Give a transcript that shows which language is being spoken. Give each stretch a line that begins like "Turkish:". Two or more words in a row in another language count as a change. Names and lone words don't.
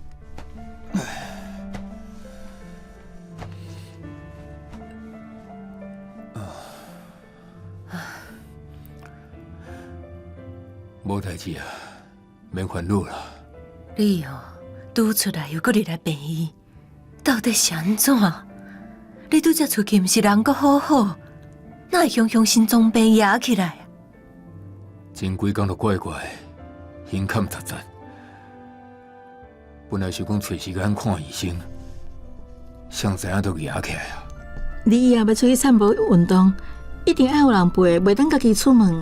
Min Nan Chinese: 无代志啊，免烦恼啦。你哦，拄出来又搁入来病院，到底是安怎？你拄则出去，毋是人阁好好，哪会雄心脏病压起来？前几工就怪，胸坎杂杂。本来是讲找时间看医生，谁知影都压起来啊！你以后要出去散步运动，一定要有人陪，袂当家己出门。